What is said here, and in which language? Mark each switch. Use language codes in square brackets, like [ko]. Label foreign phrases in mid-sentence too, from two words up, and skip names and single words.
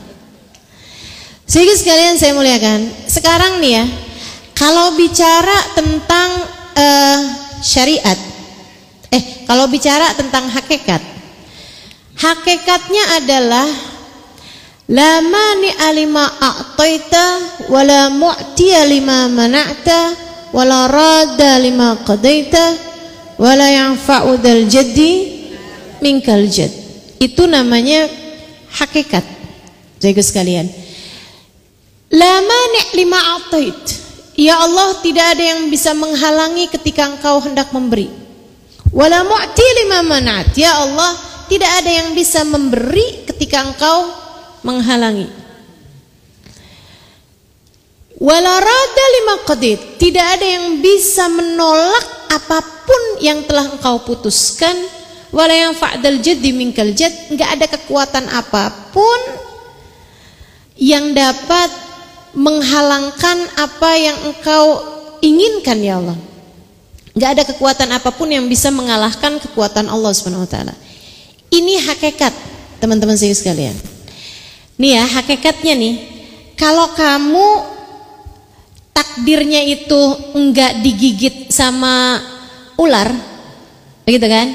[id] Sehingga sekalian saya muliakan, sekarang nih ya, kalau bicara tentang syariat, kalau bicara tentang hakikat, hakikatnya adalah [ar] لا مانع لما أعطيت ولا معطي لما منعت ولا راد لما قضيت ولا ينفع ذا الجد منك الجد. [id] Itu namanya hakikat. Jaga sekalian. [ar] لا مانع لما أعطيت. يا الله, [id] tidak ada yang bisa menghalangi ketika engkau hendak memberi. [ar] ولا معطي لما منعت. يا الله, [id] tidak ada yang bisa memberi ketika engkau menghalangi. [ar] ولا راد لما قضيت. [id] Tidak ada yang bisa menolak apapun yang telah engkau putuskan. [ar] ولا ينفع ذا الجد منك الجد. [id] Enggak ada kekuatan apapun yang dapat menghalangkan apa yang engkau inginkan [ar] يا الله. [id] Enggak ada kekuatan apapun yang bisa mengalahkan kekuatan Allah [ar] سبحانه وتعالى. [id] Ini hakikat, teman-teman saya sekalian. Nih ya, hakikatnya nih, kalau kamu takdirnya itu enggak digigit sama ular, begitu kan?